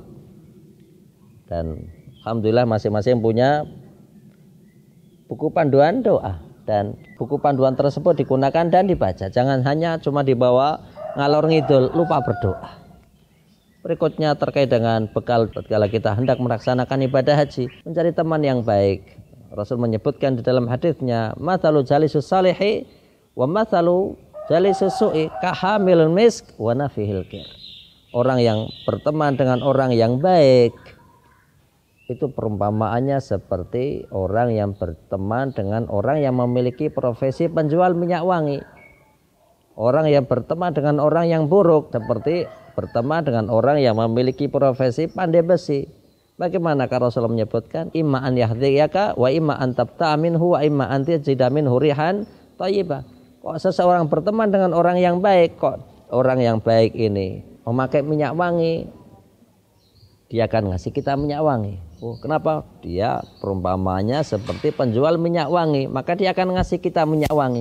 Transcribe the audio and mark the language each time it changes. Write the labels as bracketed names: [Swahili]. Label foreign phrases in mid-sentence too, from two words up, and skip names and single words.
[Indonesian] Dan alhamdulillah masing-masing punya buku panduan doa, dan buku panduan tersebut digunakan dan dibaca. Jangan hanya cuma dibawa [Javanese] ngalor ngidul, [Indonesian] lupa berdoa. Berikutnya terkait dengan bekal tatkala kita hendak melaksanakan ibadah haji, mencari teman yang baik. Rasul menyebutkan di dalam hadisnya, [Arabic] مثل الجليس الصالح ومثل جليس السوء كحامل المسك ونافخ الكير. [Indonesian] orang yang berteman dengan orang yang baik itu perumpamaannya seperti orang yang berteman dengan orang yang memiliki profesi penjual minyak wangi. Orang yang berteman dengan orang yang buruk seperti berteman dengan orang yang memiliki profesi pandai besi. Bagaimana Rasulullah menyebutkan [Arabic] إما أن يحذيك وإما أن تبتاع منه وإما أن تجد منه ريحا طيبة. [Indonesian] Kok seseorang berteman dengan orang yang baik, kok orang yang baik ini memakai minyak wangi, dia akan ngasih kita minyak wangi. Oh, kenapa? Dia perumpamanya seperti penjual minyak wangi, maka dia akan ngasih kita minyak wangi.